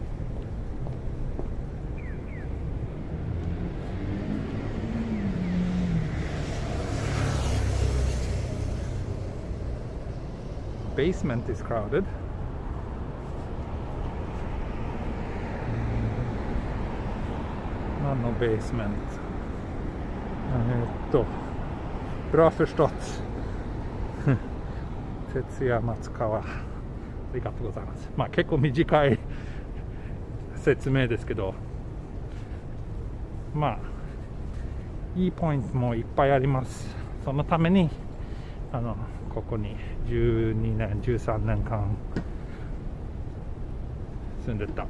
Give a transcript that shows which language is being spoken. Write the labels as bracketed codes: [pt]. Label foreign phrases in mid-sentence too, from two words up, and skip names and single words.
[en] Basement is crowded. No basement. [sv] Bra förstått. [ja] 徹夜松川、ありがとうございます。まあ結構短い説明ですけど、まあいいポイントもいっぱいあります。そのためにここに12年13年間住んでた。